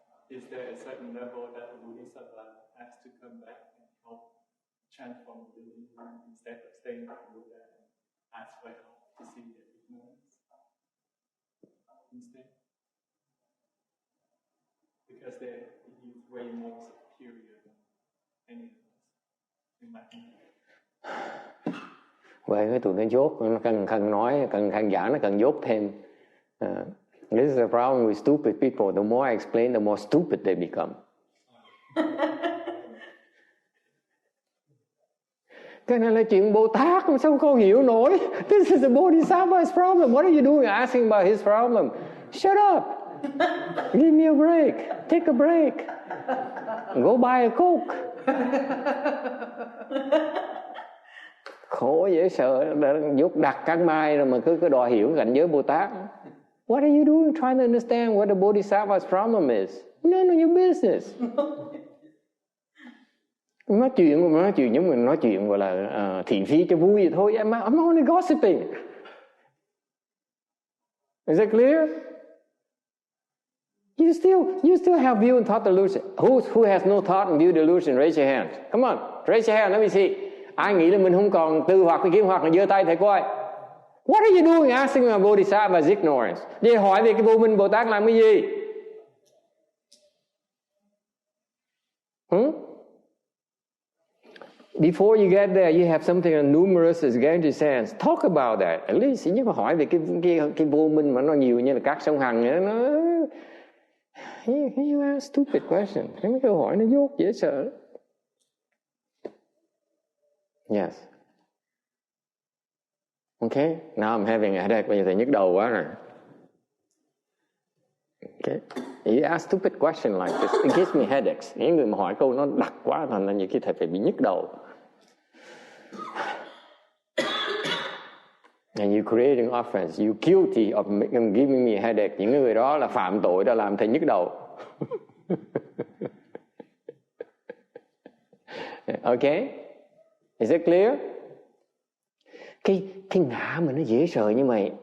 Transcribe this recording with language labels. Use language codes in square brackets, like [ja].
[en] Is there a certain level that the Bodhisattva has to come back and help transform the believer instead of staying with Buddha and ask for help to see their ignorance instead? Because he's way more superior than any of us, in my opinion. [vi] Vậy cái tụi nó dốt, nó cần nói, cần khán giả nó cần dốt thêm. [en] This is the problem with stupid people. The more I explain, the more stupid they become. [vi] Cái này là chuyện Bồ Tát, mà sao con hiểu nổi? [en] This is the Bodhisattva's problem. What are you doing asking about his problem? Shut up. Give me a break. Take a break. Go buy a Coke. [vi] Khổ dễ sợ, dốt đặt cắn mai rồi mà cứ đòi hiểu cảnh giới Bồ Tát. [en] What are you doing trying to understand what the Bodhisattva's problem is? None of your business. [vi] Nói chuyện giống mình nói chuyện gọi là thị phi cho vui vậy thôi. [en] I'm only gossiping. Is that clear? You still have view and thought delusion. Who has no thought and view delusion? Raise your hand. Come on, raise your hand. Let me see. [vi] Ai nghĩ là mình không còn tư hoặc hay kiến hoặc là giơ tay thầy coi. [en] What are you doing asking about Bodhisattva's ignorance? [vi] Vậy hỏi về cái vô minh Bồ Tát làm cái gì? [en] Before you get there, you have something as numerous as Ganges sands. Talk about that. At least [vi] nhưng mà hỏi về cái vô minh mà nó nhiều như là các sông Hằng ấy, nó [en] you ask stupid question. [vi] Cái câu hỏi nó dốt dễ sợ. [en] Yes. Okay. Now I'm having a headache. [vi] Bây giờ thầy nhức đầu quá rồi. [en] Okay. You ask stupid question like this, it gives me headaches. [vi] Những người mà hỏi câu nó đặc quá thành ra nhiều khi thầy phải bị nhức đầu. [en] And you creating offense, you guilty of giving me a headache. [vi] Những người đó là phạm tội đã làm thầy nhức đầu. [en] Okay? Is it clear? [vi] Cái ngã mình nó dễ sợ như vậy.